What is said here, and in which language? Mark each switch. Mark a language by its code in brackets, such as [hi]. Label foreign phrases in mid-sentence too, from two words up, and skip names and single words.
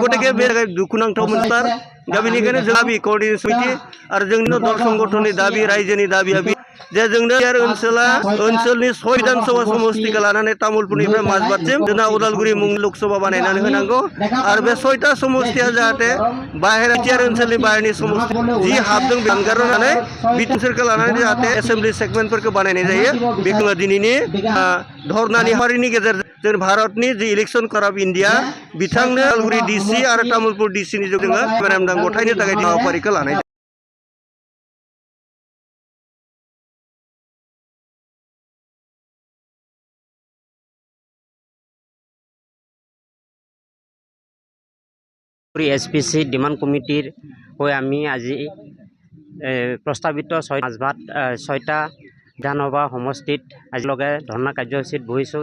[brx] गतिके बे दुखुनांथाव मोनसे दा बेनिखायनो जों दाबि क'र्डिनेशन समिति आरो जोंनि दल संगठननि दाबि रायजोनि दाबिया जे जोंनो ओनसोलनि 6 विधानसभा समस्तिखौ लानानै तामुलपुरनिफ्राय माजबादसिम जोंना उदालगुरि मुंनि लकसभा बानायनानै होनांगौ आरो बे 6टा समस्तिया जाहाथे बिटिआर ओनसोलनि बाहेरनि समस्ति जि हाबदों जानगारनानै बिटिआरखौ लानानै जाहाथे [en] assembly segments [brx] बानायनाय जायो। बेखौ दिनैनि धर्नानि हाबाफारिनि गेजेरजों जों भारतनि जि [en] election commission India [brx] बिथांनो उदालगुरि DC आरो तामुलपुर DCनि जोङो मेम'रेन्डाम गथायनो थाखाय हाबाफारिखौ लानाय जायो। [as] HPC [en] demand committee [as] হৈ আমি আজি প্ৰস্তাৱিত মাজবাদ 6টা বিধানসভা সমষ্টিত আজিলৈকে ধৰ্ণা কাৰ্যসূচীত বহিছোঁ।